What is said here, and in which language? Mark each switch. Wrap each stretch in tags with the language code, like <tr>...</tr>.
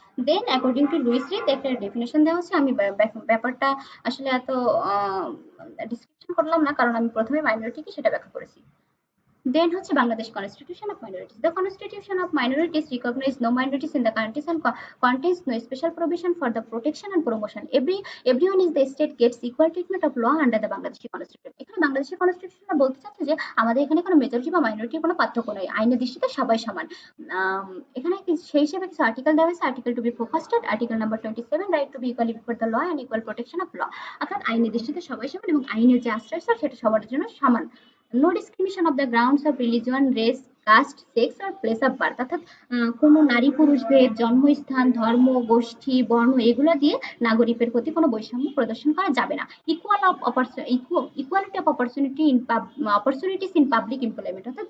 <en>Then according to Louis Reed</en> <bn>একটা definition দেওয়া হচ্ছে। আমি ব্যাপারটা আসলে এত ডিসক্রিপশন করলাম না, কারণ আমি প্রথমে মাইনরিটি কি সেটা ব্যাখ্যা করেছি।</bn> <en>Then</en> <bn>হচ্ছে</bn> <en>Bangladesh Constitution of Minorities. The Constitution of Minorities recognize no minorities in the countries and contains no special provision for the protection and promotion. Everyone in the state gets equal treatment of law under the Bangladeshi Constitution.</en> <bn>এখানে Bangladeshi constitution বলতে চাচ্ছে যে আমাদের এখানে কোনো majority বা মাইনরিটির কোনো পার্থক্য নেই, আইনের দৃষ্টিতে সবাই সমান। এখানে সেই হিসেবে কিছু আর্টিকেল দেওয়া হয়েছে।</bn> <en>Article to be focused, article number 27, right to be equally before the law and equal protection of law.</en> <bn>অর্থাৎ আইনের দৃষ্টিতে সবাই সমান এবং আইনের যে আশ্রয় সেটা সবার জন্য সমান।</bn> <en>No discrimination of the grounds of religion, race, caste, sex or place of birth.</en> <bn>অর্থাৎ কোনো নারী পুরুষ ভেদ, জন্মস্থান, ধর্ম, গোষ্ঠী, বর্ণ এগুলো দিয়ে নাগরিকের প্রতি কোনো বৈষম্য প্রদর্শন করা যাবে না।</bn> <en>Equality of opportunities in public employment.</en>